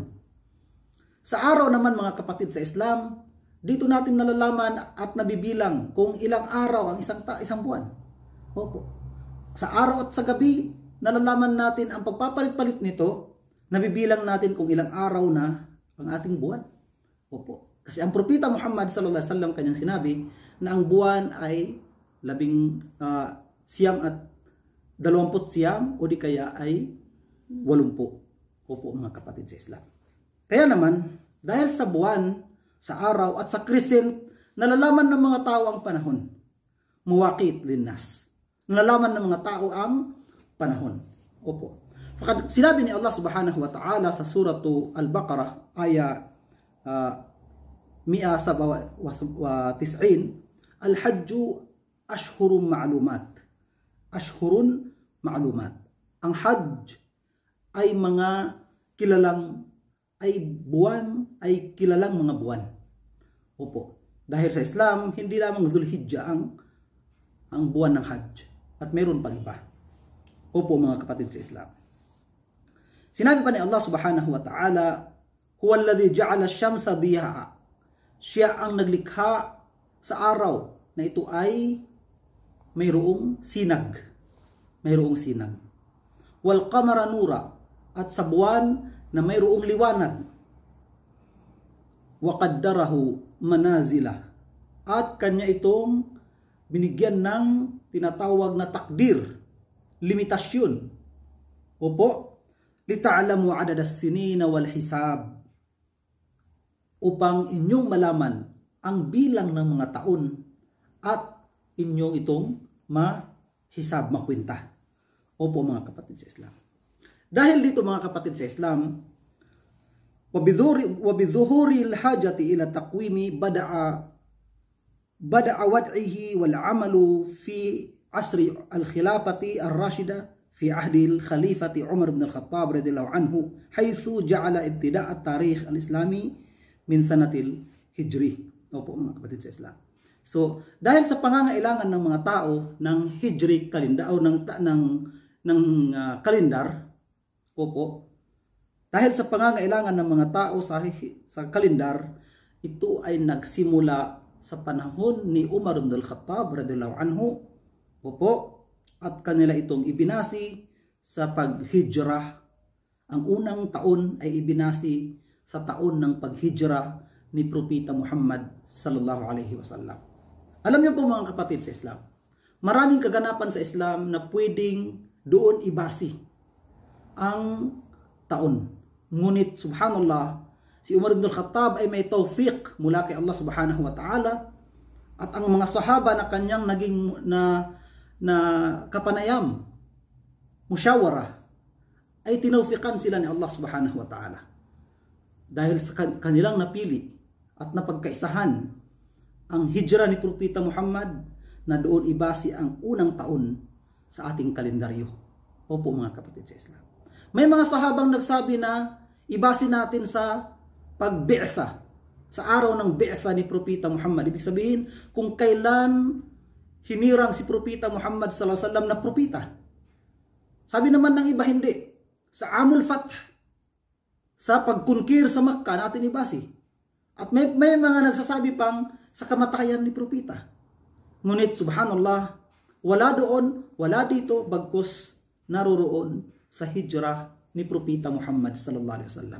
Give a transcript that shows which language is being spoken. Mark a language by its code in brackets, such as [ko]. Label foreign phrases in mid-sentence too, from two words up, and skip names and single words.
[tl] Sa araw naman mga kapatid sa Islam, dito natin nalalaman at nabibilang kung ilang araw ang isang buwan. Opo. Sa araw at sa gabi, nalalaman natin ang pagpapalit-palit nito, nabibilang natin kung ilang araw na ang ating buwan. Opo. Kasi ang propeta Muhammad [ar] صلى الله عليه وسلم [tl] kanyang sinabi na ang buwan ay 19 at 20 o di kaya ay 80. Opo mga kapatid sa Islam. Kaya naman, dahil sa buwan, sa araw at sa crescent, nalalaman ng mga tao ang panahon. [ar] مواقيت للناس. [tl] Nalalaman ng mga tao ang panahon. Opo. Sinabi ni Allah [ar] سبحانه وتعالى [tl] sa suratu Al-Baqarah, aya 197, [ar] الحج أشهر معلومات. أشهر معلومات. [tl] Ang Hajj ay mga kilalang kilalang mga buwan. Opo. Dahil sa Islam, hindi lamang Dhul-Hijjah ang buwan ng Hajj. At mayroon pang iba. Opo mga kapatid sa Islam. Sinabi pa ni Allah [ar] سبحانه وتعالى, هو الذي جعل الشمس ضياء. [tl] Siya ang naglikha sa araw na ito ay mayroong sinag. Mayroong sinag. [ar] والقمر نورا, [tl] at sa buwan na mayroong liwanag. [ar] وقدره منازل, [tl] at kanya itong binigyan ng tinatawag na takdir, limitasyon. Opo, [ar] لتعلموا عدد السنين والحساب, [tl] upang inyong malaman ang bilang ng mga taon at inyong itong mahisab, makwenta. Opo mga kapatid sa Islam. Dahil dito mga kapatid sa Islam, [ar] وبظهور الحاجة إلى تقويم بدأ وضعه والعمل في عصر الخلافة الراشدة في عهد الخليفة عمر بن الخطاب رضي الله عنه حيث جعل ابتداء التاريخ الإسلامي من سنة الهجرة. [tl] Opo mga kapatid sa Islam. So, dahil sa pangangailangan ng mga tao ng hijri kalendar o ng kalendar, opo, dahil sa pangangailangan ng mga tao sa kalendar, ito ay nagsimula sa panahon ni Umar ibn al-Khattab [ar] رضي الله عنه, [tl] opo, at kanila itong ibinasi sa paghijrah. Ang unang taon ay ibinasi sa taon ng paghijrah ni Propeta Muhammad [ar] صلى الله عليه وسلم. [tl] Alam niyo po mga kapatid sa Islam, maraming kaganapan sa Islam na pwedeng doon ibasi ang taon. Ngunit subhanallah, si Umar ibn al-Khattab ay may tawfiq mula kay Allah [ar] سبحانه وتعالى, [tl] at ang mga sahaba na kanyang naging na kapanayam, musyawara, ay tinawfiqan sila ni Allah [ar] سبحانه وتعالى. [tl] Dahil sa kanilang napili at napagkaisahan ang hijra ni Propeta Muhammad na doon ibase ang unang taon sa ating kalendaryo. Opo mga kapatid sa Islam. May mga sahabang nagsabi na ibase natin sa pagbi'tha, sa araw ng bi'tha ni Propeta Muhammad. Ibig sabihin, kung kailan hinirang si Propeta Muhammad [ar] صلى الله عليه وسلم [tl] na propeta. Sabi naman ng iba hindi. Sa Amul Fath, sa pagkunkir sa Makkah natin ibase. At may mga nagsasabi pang sa kamatayan ni Propeta. Ngunit subhanallah, wala doon, wala dito, bagkus naroroon sa hijrah ni Propeta Muhammad [ar] صلى الله عليه وسلم.